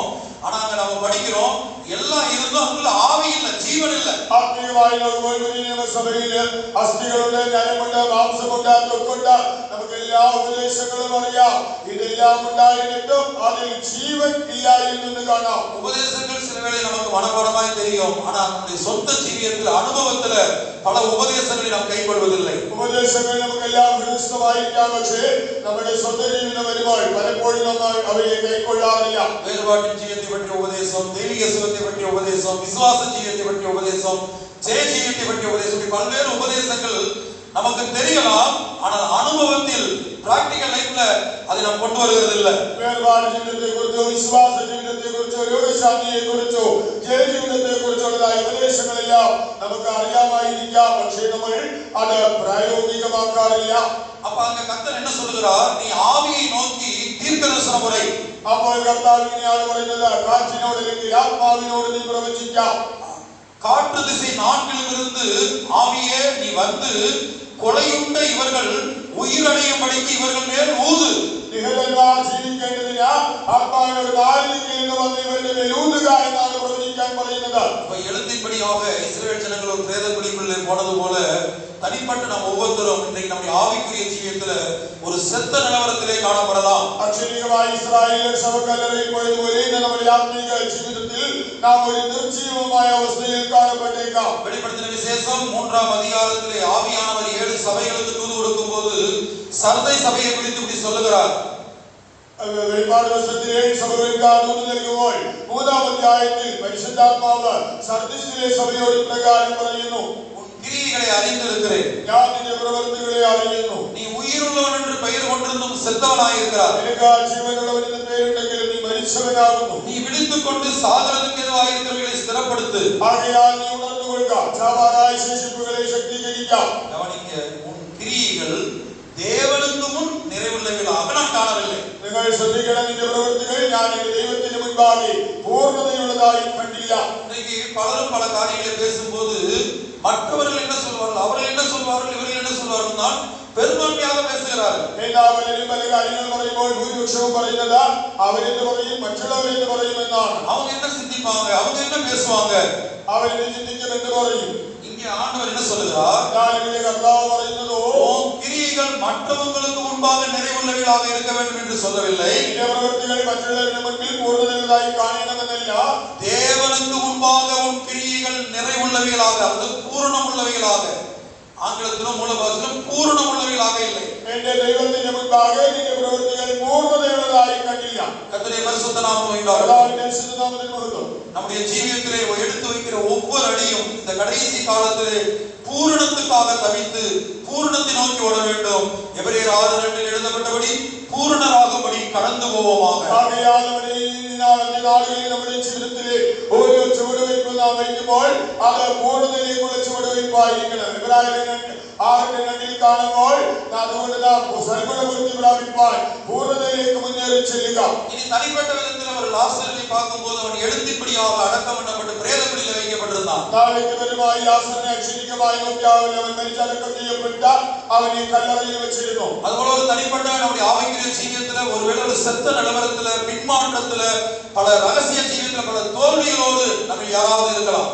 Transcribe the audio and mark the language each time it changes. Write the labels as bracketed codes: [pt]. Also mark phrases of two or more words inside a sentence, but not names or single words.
[ta] ஆனா அங்க நம்ம படிக்கிறோம் எல்லாம் இருந்தும் அதுக்குள்ள ஆவி இல்ல, ஜீவன் இல்ல. [ml] ആത്മീയമായി നോക്കുമ്പോൾ പുതിയ നിയമസഭയില് അസ്ഥികളുണ്ട്, ഞരമ്പുണ്ട്, മാംസമുണ്ട്, ത്വക്കുണ്ട്, നമുക്ക് എല്ലാ ഉപദേശങ്ങളും അറിയാം. ഇതെല്ലാം ഉണ്ടായിരുന്നിട്ടും അതിൽ ജീവൻ ഇല്ലായിരുന്നു കാണാം. [ta] உபதேசங்கள் சில வேளை நமக்கு மனப்பாடமாய் தெரியும், ஆனா நம்முடைய சொந்த ஜீவியத்தில் அனுபவத்துல பல உபதேசங்களை நாம் கைக்கொள்வதில்லை. [ml] ഉപദേശങ്ങൾ നമുക്കെല്ലാം ഹൃദയസ്ഥമായിരിക്കാം, പക്ഷേ നമ്മുടെ സ്വന്തം ജീവിതം വരുമ്പോൾ പലപ്പോഴും നമ്മൾ അവയെ കൈക്കൊള്ളാറില്ല. [ta] வேறுபாட்டின் ஜீவியத்தை பற்றிய உபதேசம், தெய்வீக சுகத்தை பற்றிய உபதேசம், விசுவாச ஜீவியத்தை பற்றிய உபதேசம், ஜெய ஜீவியத்தை பற்றிய உபதேசம், பல்வேறு உபதேசங்கள் நமக்கு தெரியலாம், ஆனால் அனுபவத்தில் [en] practical life [ta] அதை நாம் கொண்டு வருகிறது இல்லை. [ml] വേർപാട് ജീവിതത്തെ കുറിച്ചോ വിശ്വാസ ജീവിതത്തെ കുറിച്ചോ രോഗശാന്തിയെ കുറിച്ചോ ജയ ജീവിതത്തെ കുറിച്ചുള്ളതായ ഉപദേശങ്ങളെല്ലാം നമുക്ക് അറിയാമായിരിക്കാം, പക്ഷേ നമ്മൾ അത് പ്രായോഗികമാക്കാറില്ല. [ta] அப்ப அங்க கர்த்தர் என்ன சொல்லுகிறார்? நீ ஆவியை நோக்கி தீர்க்கதரிசனம் உரை. [ml] അപ്പോൾ കർത്താവ് ഇങ്ങനെയാണ് പറയുന്നത്, കാറ്റിനോട് അല്ലെങ്കിൽ ആത്മാവിനോട് നീ പ്രവചിക്കാം. [ta] காற்று திசை 4 ஆவியே நீ வந்து கொலையுண்ட இவர்கள் உயிரடையும்படிக்கு இவர்கள் மேல் ஊது. [ml] നിഹതന്മാർ ജീവിക്കേണ്ടതിന് ആത്മാവിനോട് 4 ദിക്കിൽ നിന്ന് വന്ന് ഇവരുടെ മേൽ ഊതുക എന്നാണ് പ്രവചിക്കാൻ പറയുന്നത്. [ta] எழுத்தின்படியாக இஸ்ரவேல் ஜனங்கள் ஒரு பிரேத குழிக்குள்ளே போனது போல தனிப்பட்ட நாம் ஒவ்வொருத்தரும் இன்றைக்கு நம்முடைய ஆவிக்குரிய ஜீவியத்துல ஒரு செத்த நிலவரத்திலே காணப்படலாம். [ml] അക്ഷരികമായി ഇസ്രായേൽ ശവക്കല്ലറയിൽ പോയതുപോലെ ഇന്ന് നമ്മുടെ ആത്മീക ജീവിതത്തിൽ നാം ഒരു നിർജീവമായ അവസ്ഥയിൽ കാണപ്പെട്ടേക്കാം. [ta] வெளிப்படுத்தின விசேஷம் 3ஆம் அதிகாரத்திலே ஆவியானவர் 7 சபைகளுக்கு தூது கொடுக்கும்போது சர்தை சபையை குறித்து இப்படி சொல்லுகிறார். [ml] വെളിപ്പാട് പുസ്തകത്തിൽ 7 സഭകൾക്ക് ദൂത് നൽകുമ്പോൾ 3ആം അധ്യായത്തിൽ പരിശുദ്ധാത്മാവ് സർദിസിലെ സഭയോട് പ്രകാരം പറയുന്നു, [ta] கிரியைகளை அறிந்திருக்கிறேன், [ml] ഞാൻ നിന്റെ പ്രവൃത്തികളെ അറിയുന്നു. [ta] நீ உயிருள்ளவன் என்று பெயர் கொண்டிருந்தும் செத்தவனாயிருக்கிறார். [ml] നിനക്ക് ജീവനുള്ളവൻ എന്ന് പേരുണ്ടെങ്കിലും നീ മരിച്ചവനാകുന്നു. [ta] நீ விழித்துக் கொண்டு சாகரத்துக்கு எதுவாயிருக்கிறவர்களை ஸ்திரப்படுத்து. [ml] ആകയാൽ നീ ഉണർന്നുകൊള്ളുക, ചാവാറായ ശേഷിപ്പുകളെ ശക്തീകരിക്കാം. [ta] கவனிக்க, உன் கிரியைகள் தேவனுக்கு முன் நிறைவுள்ளவைகளாக நான் காணவில்லை. [ml] നിങ്ങൾ ശ്രദ്ധിക്കണം, നിന്റെ പ്രവൃത്തികൾ ഞാൻ എന്റെ ദൈവത്തിന് മുൻപാകെ പൂർണ്ണതയുള്ളതായി കണ്ടില്ല. [ta] இன்னைக்கு பலரும் பல காரியங்களை பேசும்போது மற்றவர்கள் என்ன சொல்வார்கள், அவர்கள் என்ன சொல்வார்கள், இவர்கள் என்ன சொல்வார்கள் தான் பெரும்பான்மையாக பேசுகிறார்கள். [ml] എല്ലാവരും പല കാര്യങ്ങൾ പറയുമ്പോൾ ഭൂരിപക്ഷവും പറയുന്നത് അവരെന്ന് പറയും, മറ്റുള്ളവരെന്ന് പറയും എന്നാണ്. [ta] அவங்க என்ன சிந்திப்பாங்க, அவங்க என்ன பேசுவாங்க, [ml] അവരെന്ന് ചിന്തിക്കും എന്ന് പറയും. [ta] இங்கே ஆண்டவர் என்ன சொல்லுகிறார்? [ml] ഞാനിവിടെ കർത്താവ് പറയുന്നതോ, [ta] கிரியைகள் மற்றவங்களுக்கு முன்பாக நிறைவுள்ளவைகளாக இருக்க வேண்டும் என்று சொல்லவில்லை. [ml] നിന്റെ പ്രവൃത്തികൾ മറ്റുള്ളവരുടെ മുൻപിൽ പൂർണ്ണതയുള്ളതായി കാണണമെന്നല്ല, [ta] தேவனுக்கு முன்பாக உன் கிரியைகள் நிறைவுள்ளவைகளாக, அது பூரணமுள்ளவைகளாக, ஆங்கிலத்திலும் மூல பாஷையிலும் பூரணமுள்ளவைகளாக இல்லை. [ml] എന്റെ ദൈവത്തിന്റെ മുൻപാകെ നിന്റെ പ്രവൃത്തികൾ പൂർണ്ണതയുള്ളതായി കണ്ടില്ല. [ta] கர்த்தருடைய பரிசுத்த நாமம் உண்டாகட்டும். [ml] കർത്താവിന്റെ പരിശുദ്ധ നാമത്തിന് മഹത്വം. [ta] நம்முடைய ஜீவியத்திலே எடுத்து வைக்கிற ஒவ்வொரு அடியும் இந்த கடைசி காலத்திலே பூரணத்துக்காக தவித்து பூரணத்தை நோக்கி ஓட வேண்டும். எபிரேயர் 6:2 எழுதப்பட்டபடி பூரணராகும்படி கடந்து போவோமாக. [ml] ആകയാൽ നമ്മുടെ ഈ നാളുകളിൽ നമ്മുടെ ജീവിതത്തിലെ ഓരോ ചുവടുവയ്പ് നാം വയ്ക്കുമ്പോൾ അത് പൂർണ്ണതയിലേക്കുള്ള ചുവടുവയ്പായിരിക്കണം. എബ്രായർ 6:2 കാണുമ്പോൾ അതുകൊണ്ട് നാം സൽഗുണവൃത്തി പ്രാപിപ്പാൻ പൂർണ്ണതയിലേക്ക് മുന്നേറി ചെല്ലുക. [ta] இனி தனிப்பட்ட விதத்தில் அவர் லாசருவை பார்க்கும்போது அவன் எழுத்தின்படியாக அடக்கம் பண்ணப்பட்டு பிரேத குழியில் வைக்கப்பட்டிருந்தான். இருந்தான். நாளைக்கு வருவாய் லாசரை அக்ஷரிகமாய் நோக்கியாவில் அவன் மரிச்சடக்கம் செய்யப்பட்டார். அவனை கல்லறையில் வச்சிருந்தோம். அதுபோல ஒரு தனிப்பட்ட நம்முடைய ஆவிக்குரிய ஜீவியத்துல ஒருவேளை ஒரு செத்த நிலவரத்துல பின்மாற்றத்துல பல ரகசிய ஜீவியத்துல பல தோல்விகளோடு நம்ம யாராவது இருக்கலாம்.